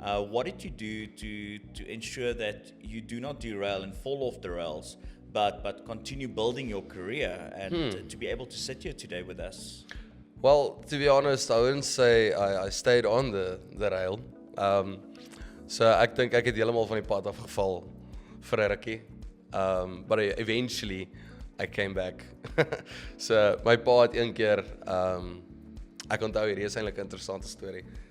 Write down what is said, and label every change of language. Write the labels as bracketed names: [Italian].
[English] What did you do to ensure that you do not derail and fall off the rails, but continue building your career and to be able to sit here today with us? Well, to be honest, I wouldn't say I stayed on the rail. [Afrikaans] So ek dink ek het heeltemal van die pad afgeval vir 'n rukkie. [English] But eventually I came back. [Afrikaans] So my pa het een keer, ek onthou hierdie is eintlik 'n interessante storie.